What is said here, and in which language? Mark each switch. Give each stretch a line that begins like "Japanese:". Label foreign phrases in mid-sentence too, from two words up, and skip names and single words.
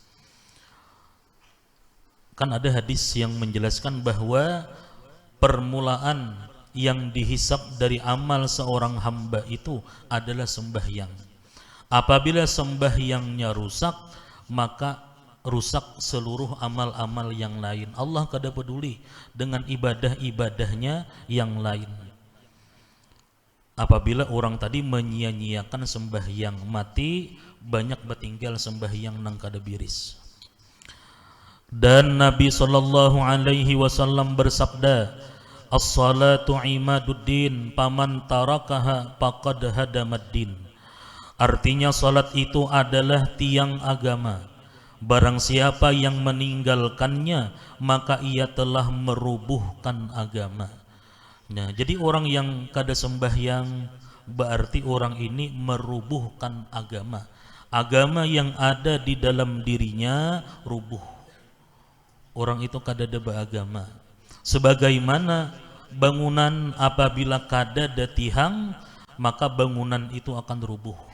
Indonesian: Kan ada hadis yang menjelaskan bahwa permulaan yang dihisab dari amal seorang hamba itu adalah sembahyang. Apabila sembahyangnya rusak, maka rusak seluruh amal-amal yang lain. Allah kada peduli dengan ibadah-ibadahnya yang lain. Apabila orang tadi menyia-nyiakan sembahyang, mati banyak bertinggal sembahyang nang kada biris. Dan Nabi
Arabic: صلى الله عليه وسلم
Indonesian: bersabda,
Arabic: "الصلاة عماد الدين، فمن تركها فقد هدم الدين."
Indonesian: Artinya salat itu adalah tiang agama. Barang siapa yang meninggalkannya, maka ia telah merubuhkan agama. Nah, jadi orang yang kada sembahyang berarti orang ini merubuhkan agama. Agama yang ada di dalam dirinya rubuh. Orang itu kada ada beragama. Sebagaimana bangunan apabila kada ada tihang, maka bangunan itu akan rubuh.